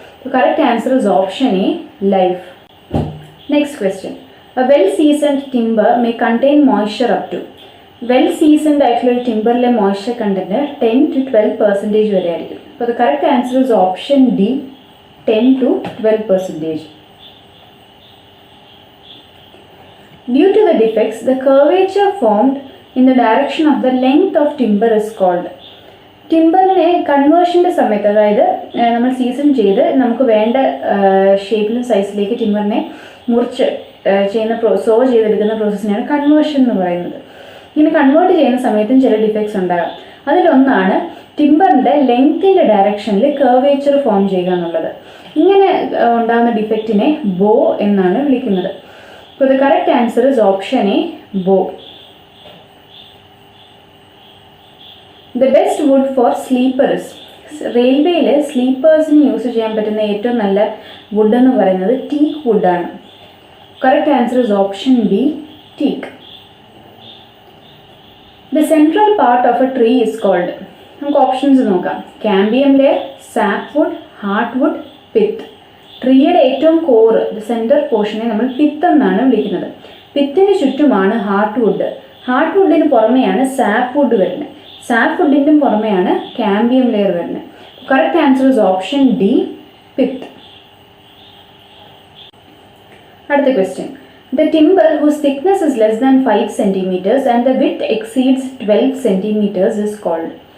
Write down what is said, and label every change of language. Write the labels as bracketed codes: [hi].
[en] അപ്പോൾ correct answer is option A, life. Next question, a well seasoned timber may contain moisture up to. [ml] Well seasoned ആയിട്ടുള്ള ഒരു ടിമ്പറിലെ moisture content 10 to 12% വരെ ആയിരിക്കും. [en] അപ്പോൾ the correct answer is option D, 10 to 12%. Due to the defects, the curvature formed in the direction of the length of timber is called. [ml] ടിമ്പറിനെ കൺവേർഷൻ്റെ സമയത്ത്, അതായത് നമ്മൾ season ചെയ്ത് നമുക്ക് വേണ്ട ഷേപ്പിലും സൈസിലേക്ക് ടിമ്പറിനെ മുറിച്ച് സോ ചെയ്തെടുക്കുന്ന പ്രോസസ്സിനെയാണ് കൺവേർഷൻ എന്ന് പറയുന്നത്. ഇങ്ങനെ കൺവേർട്ട് ചെയ്യുന്ന സമയത്തും ചില ഡിഫക്ട്സ് ഉണ്ടാകാം. അതിലൊന്നാണ് ടിമ്പറിൻ്റെ ലെങ്ത്തിൻ്റെ ഡയറക്ഷനിൽ കർവേച്ചർ ഫോം ചെയ്യുക എന്നുള്ളത്. ഇങ്ങനെ ഉണ്ടാകുന്ന ഡിഫക്റ്റിനെ ബോ എന്നാണ് വിളിക്കുന്നത്. [en] So the correct answer is option A, bow. The best wood for sleepers. [ml] റെയിൽവേയിൽ സ്ലീപ്പേഴ്സിന് യൂസ് ചെയ്യാൻ പറ്റുന്ന ഏറ്റവും നല്ല വുഡ് എന്ന് പറയുന്നത് ടീക്ക് വുഡാണ്. [en] Correct answer is option B, teak. The central part of a tree is called. [ml] നമുക്ക് ഓപ്ഷൻസ് നോക്കാം. [en] Cambium layer, sap wood, heart wood, pith. [ml] ട്രീയുടെ ഏറ്റവും കോറ്, സെൻറ്റർ പോർഷനെ നമ്മൾ പിത്ത് എന്നാണ് വിളിക്കുന്നത്. പിത്തിന് ചുറ്റുമാണ് ഹാർട്ട് വുഡ്. ഹാർട്ട് വുഡിന് പുറമെയാണ് സാപ്പ് വുഡ് വരുന്നത്. സാപ്പ് വുഡിൻ്റെ പുറമെയാണ് ക്യാമ്പിയം ലെയർ വരുന്നത്. [en] Correct answer is option D, pith. [ml] അടുത്ത question, [en] The timber whose thickness is less than 5 centimeters and the width exceeds 12 centimeters is called.